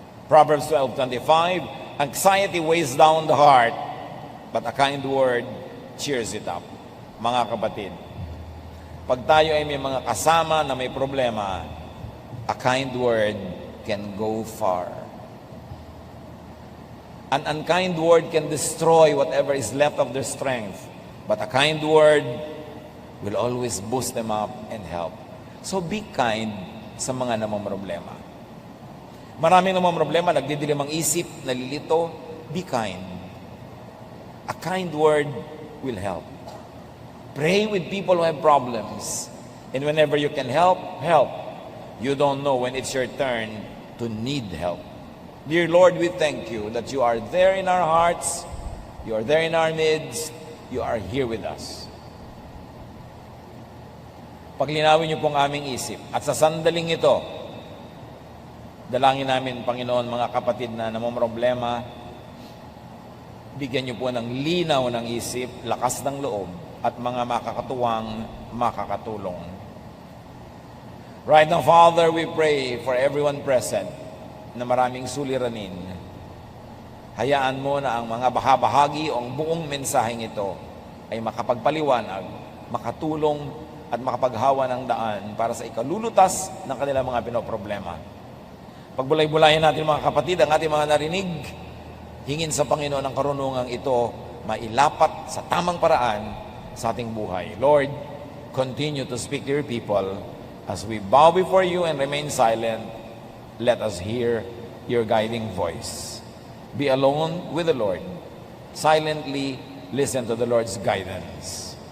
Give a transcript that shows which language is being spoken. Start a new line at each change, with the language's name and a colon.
English: Proverbs 12:25, anxiety weighs down the heart, but a kind word cheers it up.
Filipino: Mga kapatid, pag tayo ay may mga kasama na may problema,
English: a kind word can go far. An unkind word can destroy whatever is left of their strength, but a kind word will always boost them up and help. So be kind
Filipino: sa mga namamroblema. Maraming namamroblema, nagdidilim ang isip, nalilito,
English: be kind. A kind word will help. Pray with people who have problems. And whenever you can help, help. You don't know when it's your turn to need help. Dear Lord, we thank you that you are there in our hearts, you are there in our midst, you are here with us.
Filipino: Paglinawin niyo pong aming isip at sa sandaling ito, dalangin namin, Panginoon, mga kapatid na namomroblema, bigyan niyo po ng linaw ng isip, lakas ng loob, at mga makakatuwang makakatulong.
English: Right now, Father, we pray for everyone present
Filipino: na maraming suliranin. Hayaan mo na ang mga bahagi o ang buong mensaheng ito ay makapagpaliwanag, makatulong at makapaghawa ng daan para sa ikalulutas ng kanilang mga pinoproblema. Pagbulay-bulayan natin mga kapatid ang ating mga narinig, hingin sa Panginoon ang karunungang ito mailapat sa tamang paraan sa ating buhay.
English: Lord, continue to speak to your people as we bow before you and remain silent. Let us hear your guiding voice. Be alone with the Lord. Silently listen to the Lord's guidance.